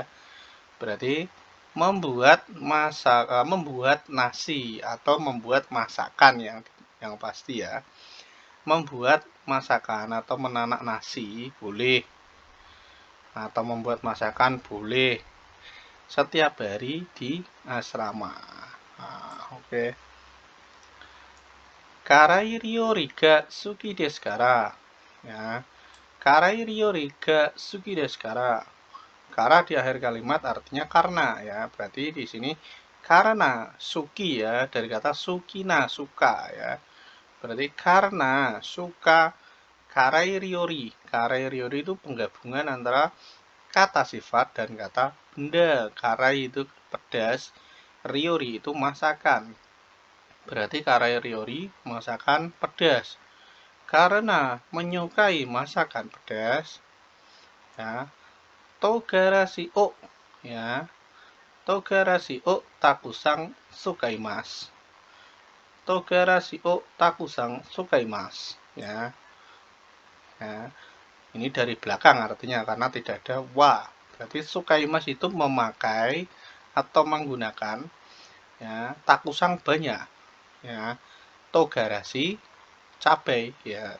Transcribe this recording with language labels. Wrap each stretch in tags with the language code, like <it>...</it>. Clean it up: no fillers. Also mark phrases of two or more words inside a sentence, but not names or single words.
<id>Berarti membuat nasi atau membuat masakan yang pasti ya. Membuat masakan atau menanak nasi boleh. Atau membuat masakan boleh. Setiap hari di asrama. Nah, oke.</id> <ja>辛い料理が好きですから.</ja> <id>Ya.</id> <ja>辛い料理が好きですから.</ja> <id>Kara di akhir kalimat artinya karena ya. Berarti di sini karena suki ya, dari kata sukina, suka ya. Berarti karena suka</id> <ja>辛い料理. 辛い料理</ja> <id>itu penggabungan antara kata sifat dan kata benda. Karai itu pedas, ryori itu masakan. Berarti</id> <ja>辛い料理</ja> <id>masakan pedas. Karena menyukai masakan pedas, ya,</id> <ja>唐辛子を, ya, 唐辛子をたくさん使います. 唐辛子をたくさん使います,</ja> <id>ya. Ya. Ini dari belakang artinya karena tidak ada wa. Berarti sukaimasu itu memakai atau menggunakan, ya, takusang banyak, ya. Togarashi cabai, ya.</id>